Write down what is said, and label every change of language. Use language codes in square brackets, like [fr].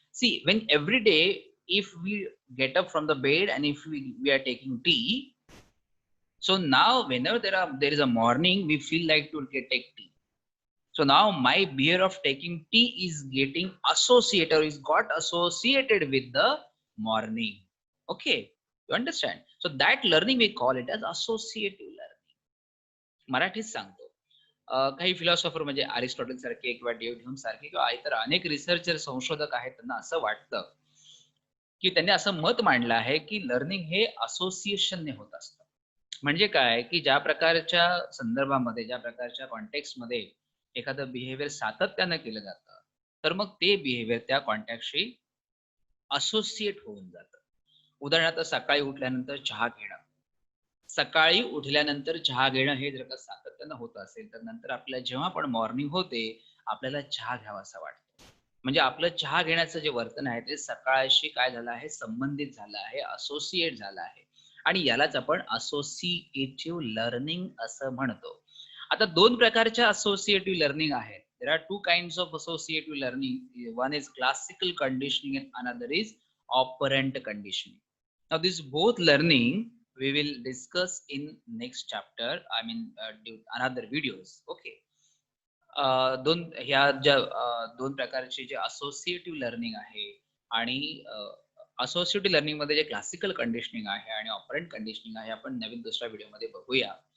[en] See, when every day, if we get up from the bed and if we are taking tea, so now whenever there is a morning, we feel like to take tea. So now my beer of taking tea is getting associated, or is got associated with the morning. Okay, you understand? So that learning we call it as associative learning. [mr] मराठीत सांगतो. काही philosopher म्हणजे Aristotle सारखे किंवा David Hume सारखे किंवा इतर अनेक रिसर्चर संशोधक आहेत, त्यांना असं वाटतं की त्यांनी असं मत मांडलं आहे की लर्निंग हे असोसिएशनने होत असतं. म्हणजे काय, की ज्या प्रकारच्या संदर्भामध्ये, ज्या प्रकारच्या कॉन्टेक्स्टमध्ये एखादं बिहेवियर सातत्यानं केलं जातं, तर मग ते बिहेवियर त्या कॉन्टॅक्टशी असोसिएट होऊन जातं. उदाहरणार्थ सकाळी उठल्यानंतर चहा घेणं. सकाळी उठल्यानंतर चहा घेणं हे जर का सातत्यानं होत असेल, तर नंतर आपल्याला जेव्हा पण मॉर्निंग होते, आपल्याला चहा घ्यावासा वाटतो. म्हणजे आपलं चहा घेण्याचं जे वर्तन आहे, ते सकाळशी काय झालं आहे, संबंधित झालं आहे, असोसिएट झालं आहे. आणि यालाच आपण असोसिएटिव्ह लर्निंग असं म्हणतो. आता 2 प्रकारच्या असोसिएटिव्ह लर्निंग आहेत. [en] There are two kinds of associative learning. One is classical conditioning and another is operant conditioning. Now, this both learning we will discuss in next chapter. I mean, another videos. Okay. [mr] दोन ह्या ज्या दोन प्रकारचे जे associative learning आहे आणि associative learning मध्ये जे क्लासिकल कंडिशनिंग आहे आणि ऑपरंट कंडिशनिंग आहे, आपण नवीन दुसऱ्या व्हिडिओमध्ये बघूया.